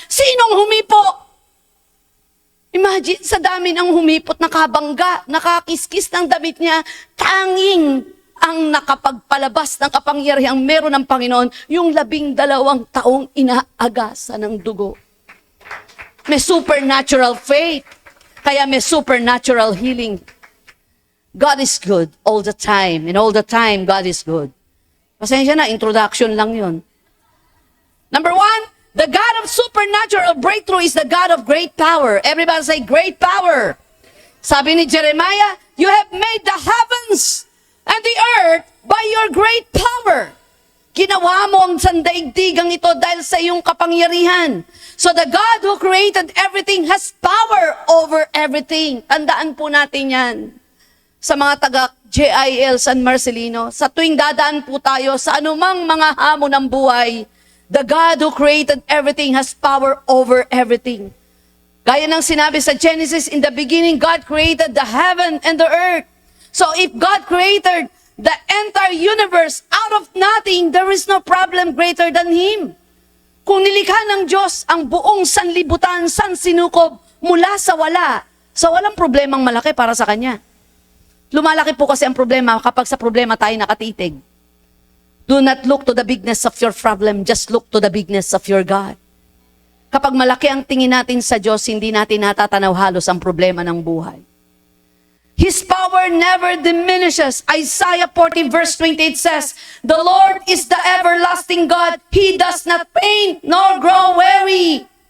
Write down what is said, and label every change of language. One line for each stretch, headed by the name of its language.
Filipino: Sinong humipo? Imagine, sa dami ng humipot, nakabangga, nakakiskis ng damit niya, tanging ang nakapagpalabas ng kapangyarihang meron ng Panginoon, yung 12 taong inaagasan ng dugo. May supernatural faith, kaya may supernatural healing.
English: God is good all the time, and all the time, God is good.
Filipino: Pasensya na, introduction lang yun.
English: Number 1, the God of supernatural breakthrough is the God of great power. Everybody say, great power.
Filipino: Sabi ni
English: Jeremiah, you have made the heavens and the earth by your great power.
Filipino: Ginawa mo ang sandaigdigang ito dahil sa iyong kapangyarihan.
English: So the God who created everything has power over everything.
Filipino: Tandaan po natin yan. Sa mga taga JIL San Marcelino, sa tuwing dadaan po tayo sa anumang mga hamon ng buhay,
English: the God who created everything has power over everything.
Filipino: Gaya ng sinabi sa
English: Genesis, in the beginning, God created the heaven and the earth. So if God created the entire universe out of nothing, there is no problem greater than Him.
Filipino: Kung nilikha ng Diyos ang buong sanlibutan, sansinukob, mula sa wala, sa walang problemang malaki para sa Kanya. Lumalaki po kasi ang problema kapag sa problema tayo nakatitig.
English: Do not look to the bigness of your problem, just look to the bigness of your God.
Filipino: Kapag malaki ang tingin natin sa Diyos, hindi natin natatanaw halos ang problema ng buhay.
English: His power never diminishes. Isaiah 40 verse 28 says, the Lord is the everlasting God. He does not faint nor grow weary.